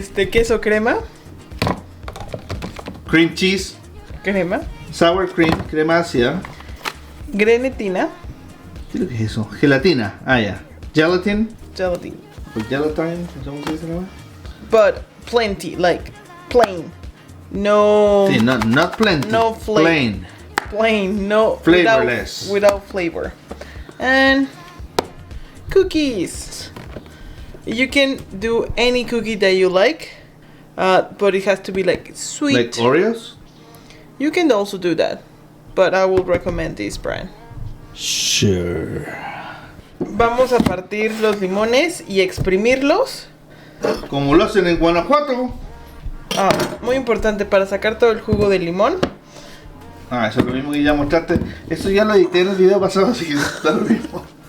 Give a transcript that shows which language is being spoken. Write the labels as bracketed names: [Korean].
[Spanish] Queso crema, [English] Cream cheese. [Spanish] crema, [English] Sour cream, [Spanish] crema ácida. grenetina, ¿Qué es lo que es eso? Gelatina. Ah, ya. Gelatin. [English] gelatin, [Spanish] O gelatine, no sé cómo se dice, ¿no? [English] but plenty, like plain, no, Sí, not plenty. No flavor. Plain. plain, no, Flavorless. without flavor, and cookies. You can do any cookie that you like, but it has to be like sweet. Like Oreos? You can also do that, but I would recommend this brand. Sure. [Spanish] Vamos a partir los limones y exprimirlos. Como lo hacen en Guanajuato. Muy importante para sacar todo el jugo del limón. Eso es lo mismo que ya mostraste. Eso ya lo edité en el video pasado, así que está lo mismo.